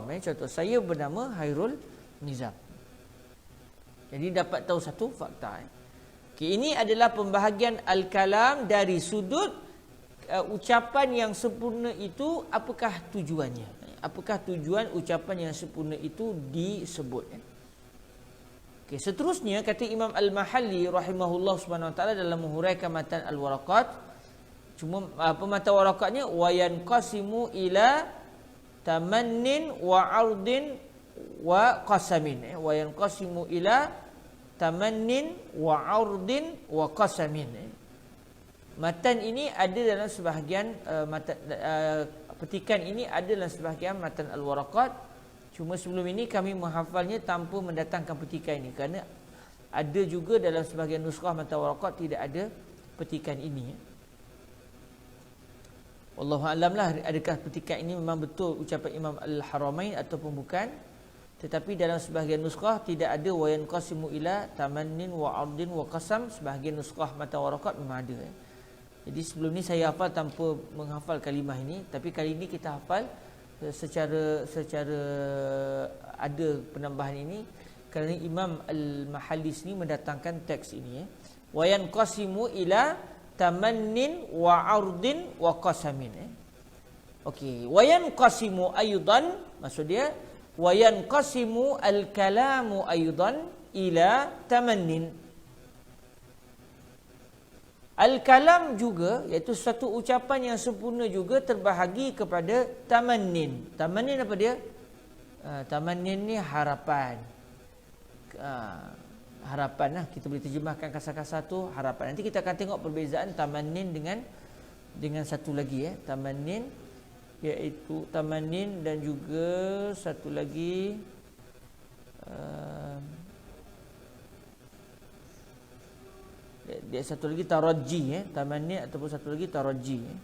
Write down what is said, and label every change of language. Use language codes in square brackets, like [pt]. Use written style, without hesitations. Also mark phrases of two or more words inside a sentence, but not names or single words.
[ms] Contoh, saya bernama Khairul Nizam. Jadi dapat tahu satu fakta. Okay, ini adalah pembahagian al-kalam dari sudut ucapan yang sempurna itu apakah tujuannya? Apakah tujuan ucapan yang sempurna itu disebut? Okey, seterusnya kata Imam Al-Mahalli [ar] رحمه الله سبحانه وتعالى [ms] dalam menghuraikan matan Al-Waraqat, cuma matan waraqatnya [ar] وينقسم إلى تمن وعرض وقسم. وينقسم إلى تمن وعرض وقسم. [ms] Matan ini ada dalam sebahagian petikan ini ada dalam sebahagian matan Al-Waraqat. Cuma sebelum ini kami menghafalnya tanpa mendatangkan petikan ini, kerana ada juga dalam sebahagian nuskhah matan Waraqat tidak ada petikan ini. [ar] والله أعلم [ms] lah, adakah petikan ini memang betul ucapan Imam Al-Haramain ataupun bukan. Tetapi dalam sebahagian nuskhah tidak ada [ar] وينقسم إلى تمن وعرض وقسم. [ms] Sebahagian nuskhah matan Waraqat memang ada. Jadi sebelum ni saya hafal tanpa menghafal kalimah ini, tapi kali ini kita hafal secara ada penambahan ini kerana Imam Al-Mahalli ni mendatangkan teks ini. [ar] وينقسم إلى تمن وعرض وقسم. Okey, وينقسم أيضا, [ms] maksud dia [ar] وينقسم الكلام أيضا إلى تمن. [ms] Al-kalam juga, iaitu satu ucapan yang sempurna juga terbahagi kepada tamannin. Tamannin apa dia? Tamannin ni harapan. Harapan lah, kita boleh terjemahkan kasar-kasar tu harapan. Nanti kita akan tengok perbezaan tamannin dengan satu lagi tamannin, iaitu tamannin dan juga satu lagi dia satu lagi taraji, tamanni ataupun satu lagi taraji.